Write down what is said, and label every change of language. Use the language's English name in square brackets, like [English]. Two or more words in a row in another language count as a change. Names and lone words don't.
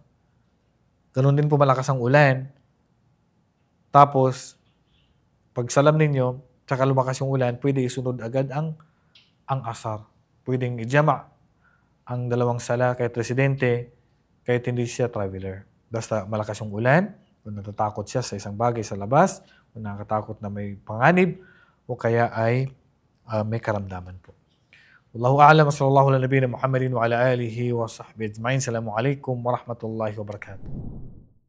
[Filipino] Ganun din po malakas ang ulan. Tapos, pag salam ninyo, tsaka lumakas yung ulan, pwede isunod agad ang asar. Pwedeng i-jama ang 2 sala kahit residente, kahit hindi siya traveler. Basta malakas yung ulan, kung natatakot siya sa isang bagay sa labas, kung nakatakot na may panganib, o kaya ay may karamdaman po. [Arabic] والله أعلم، صلى الله على نبينا محمد وعلى آله وصحبه أجمعين. السلام عليكم ورحمة الله وبركاته.